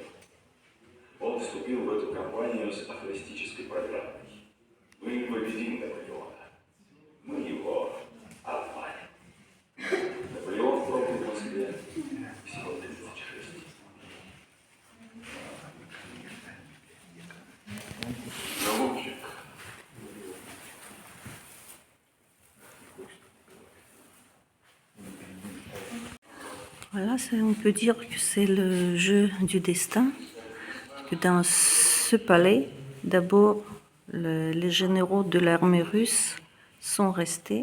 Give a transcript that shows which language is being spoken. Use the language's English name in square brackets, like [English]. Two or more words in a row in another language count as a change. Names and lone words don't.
[Russian] Он вступил в эту кампанию с афористической программой. Мы победим Наполеона. Мы его обманем. Наполеон пробыл в Москве всего 36. Голубчик. [French] Voilà, on peut dire que c'est le jeu du destin. Que dans ce palais, d'abord, les généraux de l'armée russe sont restés.